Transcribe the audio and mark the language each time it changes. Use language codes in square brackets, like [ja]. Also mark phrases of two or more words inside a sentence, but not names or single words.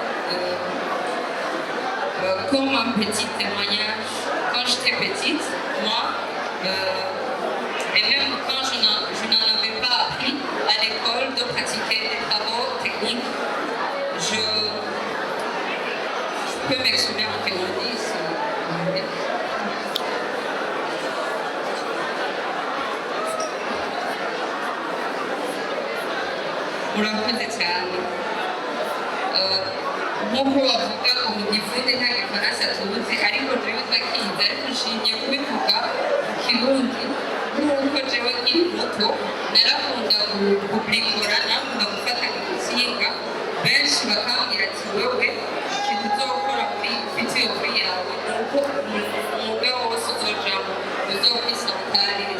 [fr] Comme un petit témoignage, quand j'étais petite, moi, et même quand je n'en avais pas appris à l'école de pratiquer des travaux techniques, je peux m'exprimer en finlandais si vous voulez. [rn] Murakoze cyane. Nk'uko bavuga ngo mu gifundi nta gifaransa tuzi ariko jewe twakize ariko nshingiye kubivuga mu kirundi nk'uko jewe nkiri muto narakunda gukurikora nakunda gufata igitsinga benshi bakambwira ati wewe ikintu uzokora ufite iyo kuri yawe ni uko umwuga wose uzojamo uzokwisantaririza.